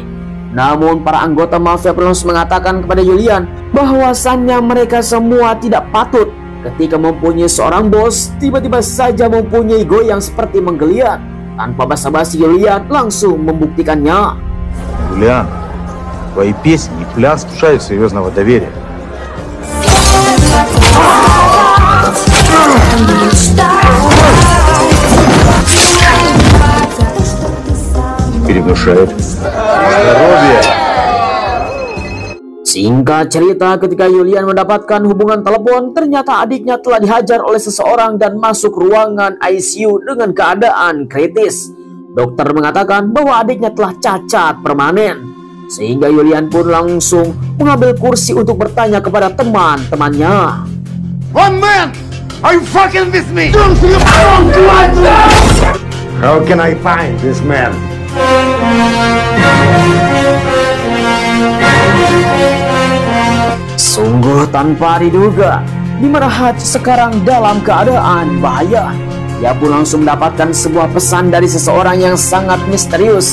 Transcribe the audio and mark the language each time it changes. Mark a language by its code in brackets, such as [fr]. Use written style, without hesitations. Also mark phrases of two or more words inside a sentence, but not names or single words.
[id] Namun para anggota mafia terus mengatakan kepada Julian bahwasannya mereka semua tidak patut ketika mempunyai seorang bos tiba-tiba saja mempunyai goyang seperti menggeliat. Tanpa basa-basi Julian langsung membuktikannya. Julian, [ru] твои песни и пляс внушают серьезного доверия. Теперь внушает. Здоровье. [id] Singkat cerita, ketika Julian mendapatkan hubungan telepon, ternyata adiknya telah dihajar oleh seseorang dan masuk ruangan ICU dengan keadaan kritis. Dokter mengatakan bahwa adiknya telah cacat permanen. Sehingga Julian pun langsung mengambil kursi untuk bertanya kepada teman-temannya. [en] One man! Are you fucking with me? How can I find this man? [id] Sungguh tanpa diduga, di mana Hutch sekarang dalam keadaan bahaya. Dia pun langsung mendapatkan sebuah pesan dari seseorang yang sangat misterius.